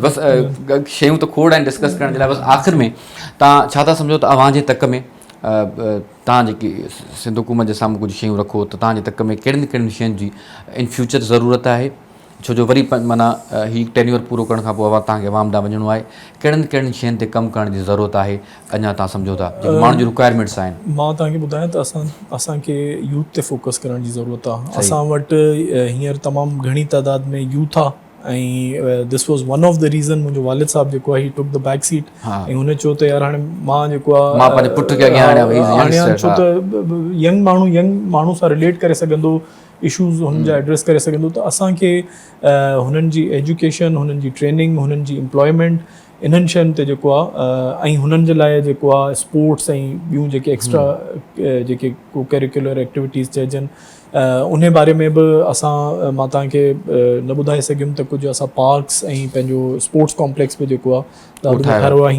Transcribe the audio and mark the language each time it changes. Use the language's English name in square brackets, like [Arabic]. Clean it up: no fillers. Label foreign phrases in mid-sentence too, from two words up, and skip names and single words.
[Sindhi] बसि शयूं त खोड़ आहिनि डिस्कस करण जे लाइ। बसि आख़िर में तव्हां छा था सम्झो त अवां जे तक में तव्हां जेकी सिंध हुकूमत जे साम्हूं कुझु शयूं रखो त तव्हांजे तक में कहिड़ियुनि कहिड़ियुनि शयुनि जी [English] in future [Sindhi] ज़रूरत आहे, छो जो वरी माना हीउ टेन्योर पूरो करण खां पोइ तव्हांखे अवाम ॾांहुं वञिणो आहे, कहिड़ियुनि कहिड़ियुनि शयुनि ते कमु करण जी ज़रूरत आहे अञा तव्हां सम्झो था जेके माण्हुनि जी रिक्वायरमेंट्स आहिनि? मां तव्हांखे ॿुधायां त असांखे यूथ ते फोकस करण जी ज़रूरत आहे। असां वटि हींअर तमामु घणी तइदाद में यूथ आहे ऐं [English] this was one of the reason [Sindhi] मुंहिंजो वालिद साहिबु जेको आहे ही [English] took the back seat [Sindhi] ऐं हुन चयो त यार हाणे मां जेको आहे मां पंहिंजे पुट खे अॻियां आणियां, छो त यंग माण्हू सां रिलेट करे सघंदो, इशूज़ हुननि जा एड्रेस करे सघंदो। त असांखे हुननि जी एजुकेशन, हुननि जी ट्रेनिंग, हुननि जी एम्प्लॉयमेंट, इन्हनि शयुनि ते जेको आहे ऐं हुननि जे लाइ जेको आहे स्पोर्ट्स ऐं ॿियूं जेके एक्स्ट्रा जेके को [English] curricular activities [Sindhi] चइजनि उन बारे में बि मां तव्हांखे न ॿुधाए सघियुमि त कुझु असां पार्क्स ऐं पंहिंजो [English] sports complex [Sindhi] बि जेको आहे ॾाढो ठाहियो आहे।